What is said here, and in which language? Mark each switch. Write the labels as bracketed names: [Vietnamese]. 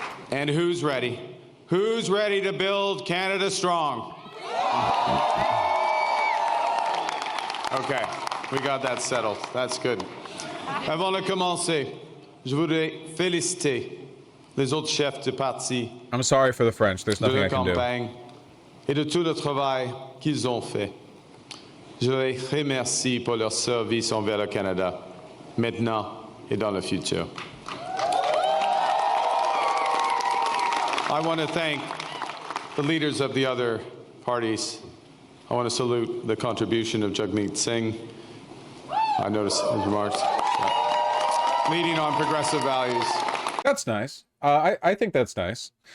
[English] And who's ready? Who's ready to build Canada strong? Okay, we got that settled. That's good. [French] Avant de commencer, je voudrais féliciter les autres chefs de parti. [English] I'm sorry for the French. There's nothing I can do. [French] et de tout le travail qu'ils ont fait. Je les remercie pour leur service envers le Canada, maintenant et dans le futur. [English] I want to thank the leaders of the other parties. I want to salute the contribution of Jagmeet Singh. I noticed his remarks. Yeah. Leading on progressive values. That's nice. I think that's nice.